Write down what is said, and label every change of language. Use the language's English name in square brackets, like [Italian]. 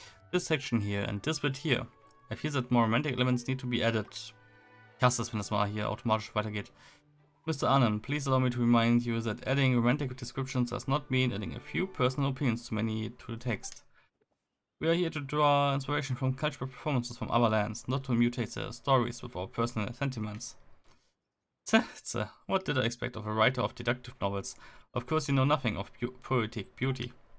[English] This section here and this bit here. I feel that more romantic elements need to be added. [German] Ich hasse es, wenn das mal hier automatisch weitergeht. [English] Mr. Arnhem, please allow me to remind you that adding romantic descriptions does not mean adding a few personal opinions to the text. We are here to draw inspiration from cultural performances from other lands, not to mutate their stories with our personal sentiments. What did I expect of a writer of deductive novels? Of course you know nothing of poetic beauty.